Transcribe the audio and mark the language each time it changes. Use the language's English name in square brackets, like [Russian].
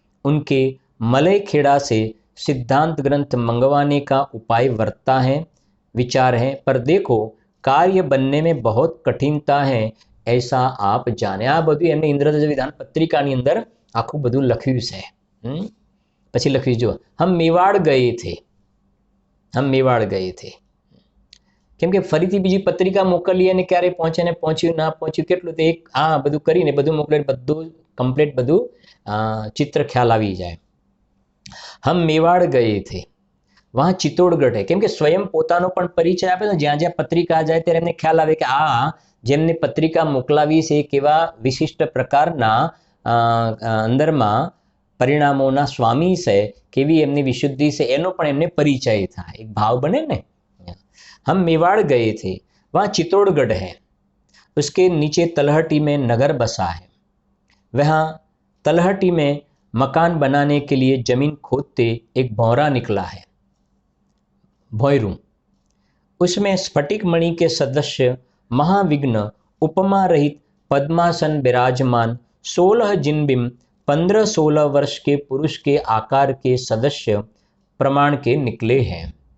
[Hindi] उनके मलय खेड़ा से सिद्धांत ग्रंथ मंगवाने का उपाय वर्तता है, विचार है, पर देखो कार्य बनने में बहुत कठिनता है, ऐसा आप जाने. [Gujarati] आ બધું એમને ઇન્દ્રધ્વજ વિધાન પત્રિકાની અંદર આખું બધું લખ્યું છે. પછી લખ્યું જો, [Hindi] हम मेवाड़ गए थे. हम मेवाड़ गए थे. [Gujarati] કેમ કે ફરીથી બીજી પત્રિકા મોકલી અને ક્યારે પહોંચે ને પહોંચ્યું ના પહોંચ્યું કેટલું તે એક આ બધું કરીને બધું મોકલે, બધું કમ્પ્લીટ બધું ચિત્ર ખ્યાલ આવી જાય. [Hindi] हम मेवाड़ गए थे. वहाँ चित्तौड़गढ़ है. [Gujarati] કેમ કે સ્વયં પોતાનો પણ પરિચય આપે તો જ્યાં જ્યાં પત્રિકા જાય ત્યારે એમને ખ્યાલ આવે કે આ જેમને પત્રિકા મોકલાવી છે કેવા વિશિષ્ટ પ્રકારના અંદરમાં પરિણામોના સ્વામી છે, કેવી એમની વિશુદ્ધિ છે, એનો પણ એમને પરિચય થાય, એક ભાવ બને ને. [Hindi] हम मेवाड़ गए थे. वहाँ चित्तौड़गढ़ है. उसके नीचे तलहटी में नगर बसा है. वहाँ तलहटी में मकान बनाने के लिए जमीन खोदते एक भौरा निकला है, भौरू. उसमें स्फटिक मणि के सदस्य महाविघ्न उपमा रहित पद्मासन विराजमान 16 जिनबिंब 15-16 वर्ष के पुरुष के आकार के सदस्य प्रमाण के निकले हैं.